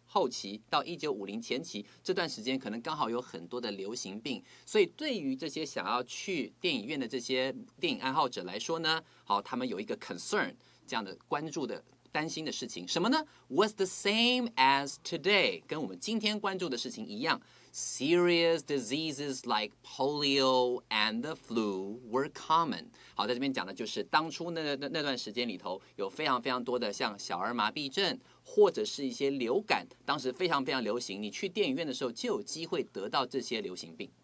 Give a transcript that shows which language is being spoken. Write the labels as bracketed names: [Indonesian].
[Chinese] 后期到1950前期这段时间，可能刚好有很多的流行病，所以对于这些想要去电影院的这些电影爱好者来说呢，好，他们有一个 concern 这样的关注的担心的事情，什么呢 ？ [English] Was the same as today， [Chinese] 跟我们今天关注的事情一样。 [English] Serious diseases like polio and the flu were common。 [Chinese] 好，在这边讲的就是当初那段时间里头，有非常非常多的像小儿麻痹症或者是一些流感，当时非常非常流行。你去电影院的时候就有机会得到这些流行病。